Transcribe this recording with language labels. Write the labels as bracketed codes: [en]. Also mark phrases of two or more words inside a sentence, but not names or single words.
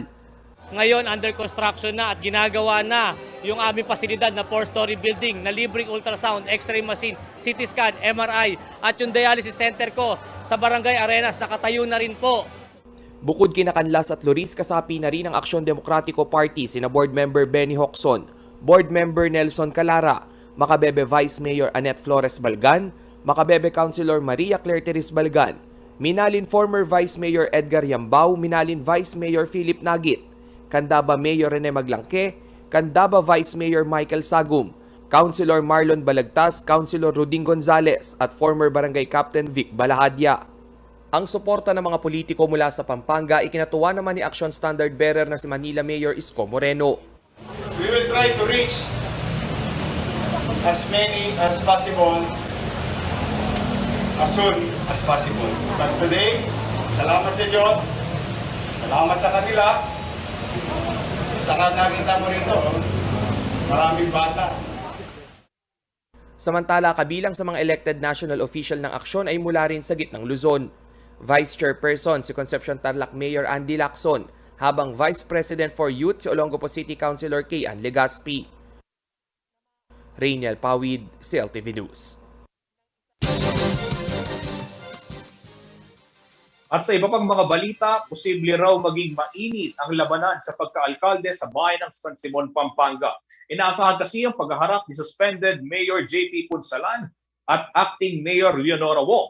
[tl] Ngayon, [en] under construction [tl] na at ginagawa na yung aming pasilidad na [en] 4-story building [tl] na libreng [en] ultrasound, x-ray machine, CT scan, MRI [tl] at yung [en] dialysis center [tl] ko sa Barangay Arenas nakatayo na rin po. Bukod kina Canlas at Luris, kasapi na rin ang Aksyon Demokratiko Party sina Board Member Benny Hocson, Board Member Nelson Calara, Makabebe Vice Mayor Annette Flores Balgan, Makabebe Councilor Maria Claire Teres Balgan, Minalin former Vice Mayor Edgar Yambao, Minalin Vice Mayor Philip Nagit, Candaba Mayor Rene Maglangke, Candaba Vice Mayor Michael Sagum, Councilor Marlon Balagtas, Councilor Ruding Gonzales at former Barangay Captain Vic Balahadya. Ang suporta ng mga politiko mula sa Pampanga ikinatuwa naman ni Aksyon Standard Bearer na si Manila Mayor Isko Moreno. [en] We will try to reach as many as possible as soon as possible. But today, [tl] salamat sa Diyos, salamat sa kanila, saka nakita mo rin to, maraming bata. Samantala, kabilang sa mga [en] elected national official [tl] ng aksyon ay mula rin sa gitnang Luzon. Vice Chairperson si Concepcion Tarlac Mayor Andy Lacson, habang [en] Vice President for Youth [tl] si Olongapo City Councilor Kayan Legaspi. Radiel Pawid, CLTV News. At sa iba pang mga balita, posible raw maging mainit ang labanan sa pagkaalkalde sa bayan ng San Simon, Pampanga. Inaasahan kasi ang paghaharap ni suspended Mayor JP Punsalan at Acting Mayor Leonora Wong.